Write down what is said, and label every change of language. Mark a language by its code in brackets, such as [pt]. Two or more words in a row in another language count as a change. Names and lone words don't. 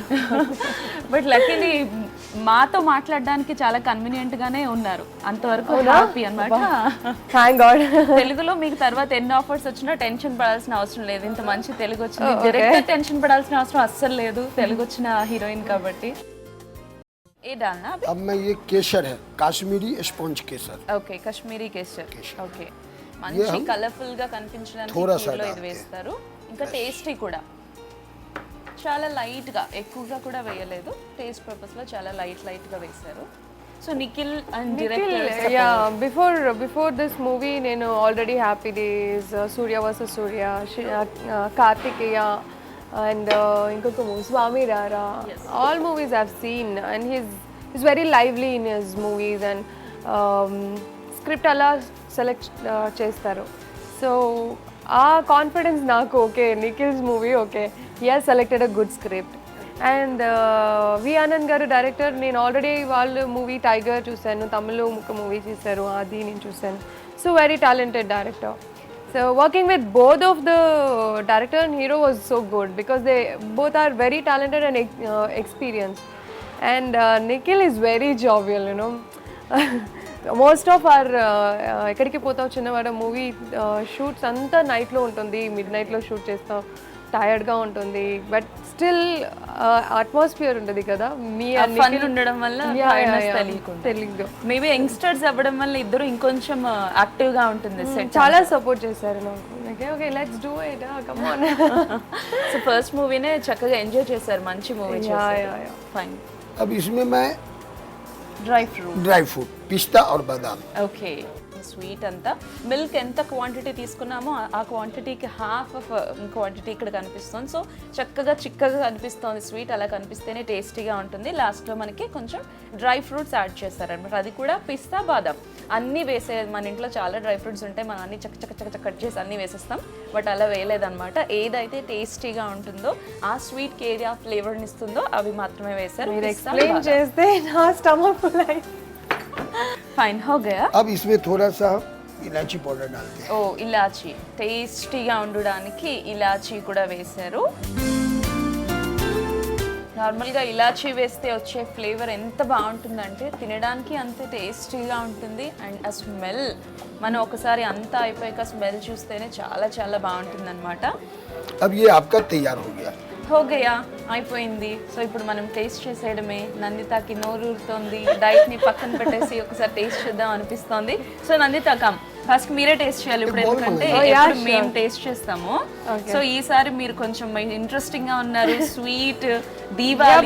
[en] But luckily [te] మాతో మాట్లాడడానికి చాలా కన్వీనియంట్ గానే ఉన్నారు, అంతవరకు హ్యాపీ అన్నమాట. [en] Thank God. [te] తెలుగులో మీకు తర్వాత ఎన్ని ఆఫర్స్ వచ్చినా టెన్షన్ పడాల్సిన అవసరం లేదు, ఇంత మంచి తెలుగు వచ్చింది. [en] direct tension [te] పడాల్సిన అవసరం అస్సలు లేదు, తెలుగు వచ్చిన హీరోయిన్ కాబట్టి. [hi] ये डालना अब मैं ये केसर है, काश्मीरी स्पॉन्ज केसर। [te] ఓకే, కాశ్మీరీ కేసర్. ఓకే, మంచి కలర్ఫుల్ గా కనిపించడానికి కీర్లో ఇది వేస్తారు. ఇంకా టేస్టీ కూడా, చాలా లైట్ గా, ఎక్కువగా కూడా వేయలేదు, [en] taste purpose [te] లో చాలా లైట్ గా వేశారు. [en] So Nikhil and director, Ya, before this movie నేను already Happy Days, Surya vs Surya, Karthikeya and ఇంకొక movie Swamy Rara, all movies I've seen and he's very lively in his movies and script [te] అలా సెలెక్ట్ చేస్తారు. [en] సో [te] ఆ కాన్ఫిడెన్స్ నాకు, [en] Okay Nikhil's movie, okay he has selected a good script. [te] అండ్ వి ఆనంద్ గారు డైరెక్టర్, నేను ఆల్రెడీ వాళ్ళ మూవీ టైగర్ చూశాను, తమిళ్లో ఒక మూవీ చేశారు, అది నేను చూశాను. [en] So very talented director. So working with both of the director and hero was so good because they both are very talented and experienced. And Nikhil is very jovial, you know. Most of our [te] ఎక్కడికి పోతాం చిన్నవాడ [en] movie shoots [te] అంతా నైట్లో ఉంటుంది, మిడ్ నైట్లో షూట్ చేస్తాం, టైర్డ్గా ఉంటుంది, [en] but still atmosphere [te] ఉంటుంది కదా, మీ ఫన్ ఉండడం వల్ల తెలియదు. [en] Maybe youngsters [te] అవ్వడం వల్ల ఇద్దరు ఇంకొంచెం యాక్టివ్ గా ఉంటుంది సెట్. చాలా సపోర్ట్ చేశారు నాకు, [en] Okay let's do it, come on. [te] సో ఫస్ట్ మూవీనే చక్కగా ఎంజాయ్ చేశారు, మంచి మూవీ చేశారు. ఫైన్. [hi] अब इसमें मैं డ్రై फ्रूट पिस्ता और बादाम। [te] ఓకే, స్వీట్ అంతా మిల్క్ ఎంత క్వాంటిటీ తీసుకున్నామో ఆ క్వాంటిటీకి [en] half of quantity [te] ఇక్కడ కనిపిస్తుంది. సో చక్కగా చిక్కగా కనిపిస్తుంది స్వీట్, అలా కనిపిస్తేనే టేస్టీగా ఉంటుంది. లాస్ట్లో మనకి కొంచెం [en] dry fruits add [te] చేస్తారనమాట, అది కూడా పిస్తా బాదం అన్నీ వేసేది. మన ఇంట్లో చాలా [en] dry fruits [te] ఉంటాయి, మనం అన్ని చక్క కట్ చేసి అన్నీ వేసేస్తాం, బట్ అలా వేయలేదన్నమాట. ఏదైతే టేస్టీగా ఉంటుందో ఆ స్వీట్కి ఏది ఆ ఫ్లేవర్ని ఇస్తుందో అవి మాత్రమే వేశారు. ఎక్స్ప్లెయిన్ చేస్తే నా స్టమక్ ఫుల్ అయి. ఫైన్, [hi] हो गया. अब इसमें थोड़ा सा इलायची पाउडर डालते हैं। [te] ఓ, ఇలాచీ, టేస్టీగా ఉండడానికి ఇలాచీ కూడా వేశారు. నార్మల్గా ఇలాచీ వేస్తే వచ్చే ఫ్లేవర్ ఎంత బాగుంటుందంటే తినడానికి అంతే టేస్టీగా ఉంటుంది. అండ్ ఆ స్మెల్, మనం ఒకసారి అంతా అయిపోయాక స్మెల్ చూస్తేనే చాలా చాలా బాగుంటుంది అనమాట. [hi] अब ये आपका तैयार हो गया। హోగయా, [te] అయిపోయింది. సో ఇప్పుడు మనం టేస్ట్ చేసేయడమే. నందితకి నోరూరుతోంది, డైట్ని పక్కన పెట్టేసి ఒకసారి టేస్ట్ చేద్దాం అనిపిస్తోంది. సో నందిత, [en] come first [te] మీరే టేస్ట్ చేయాలి ఇప్పుడు, ఎందుకంటే ఎప్పుడు మేము టేస్ట్ చేస్తాము. సో ఈసారి మీరు కొంచెం ఇంట్రెస్టింగ్ గా ఉన్నారు. స్వీట్ దీవాలి,